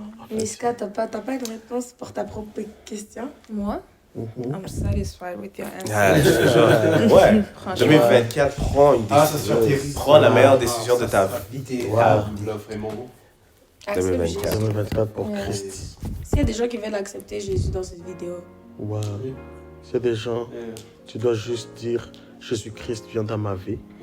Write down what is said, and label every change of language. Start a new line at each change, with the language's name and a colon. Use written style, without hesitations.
French: Miska, t'as pas une réponse pour ta propre question? Moi?
English: I'm satisfied with your answer.
French: Je te jure. Ouais. 2024, prends une décision. Prends la meilleure décision de ta vie. Vraiment. 2024 pour Christ. S'il y a des gens qui veulent accepter Jésus dans cette vidéo. Wow. S'il y a des gens, tu dois juste dire, Jésus-Christ vient dans ma vie.